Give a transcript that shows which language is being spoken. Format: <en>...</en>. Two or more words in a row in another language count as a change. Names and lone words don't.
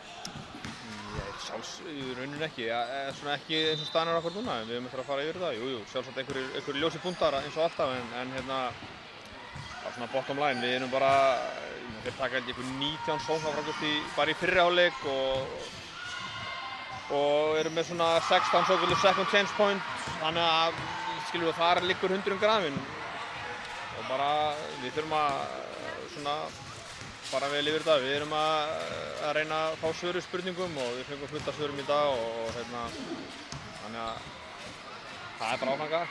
<is>Í rauninni ekki, svona ekki eins og staðan er okkur núna, en við höfum eftir að fara yfir það. Jú, sjálfsagt einhverjir ljósi punktar eins og alltaf, en hérna, á svona</is> <en>bottom line,</en> <is>við erum bara, þeir taka held ég einhver 19 sóknarfrákast bara í fyrri hálfleik og erum með svona 16 svokölluð</is> <en>second change point,</en> <is>þannig að skilur við þar liggur hundurinn grafinn og bara við þurfum að svona fara vel yfir þetta. Við erum að reyna að fá svör við spurningum og við fengum fullt af svörum í dag og hérna, þannig að það er bara áfram gakk.</is>